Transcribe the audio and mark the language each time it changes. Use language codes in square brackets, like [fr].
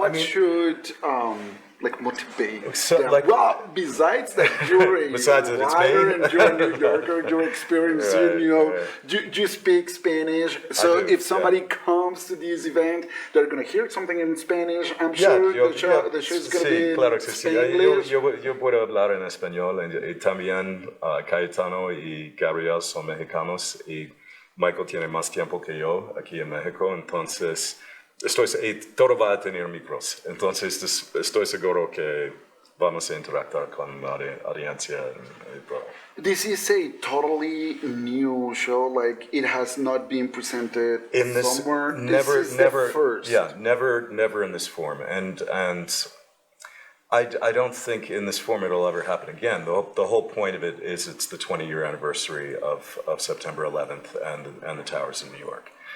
[en] what should motivate them? Besides that, you're a writer and you're a New Yorker, you're experiencing, you speak Spanish. So if somebody comes to this event, they're going to hear something in Spanish. I'm sure the show is going to be [es] claro que sí. [en] English. [es] Yo puedo hablar en español, y también Cayetano y Gabriel son mexicanos, y Michael tiene más tiempo que yo aquí en México, entonces todo va a tener micros. Entonces, estoy seguro que vamos a interactuar con la audiencia y todo. [en] This is a totally new show. Like it has not been presented In this, somewhere. never, This is never, the first. yeah, never in this form. And I don't think in this form it'll ever happen again. The whole point of it is it's the 20-year anniversary of September 11th and the towers in New York.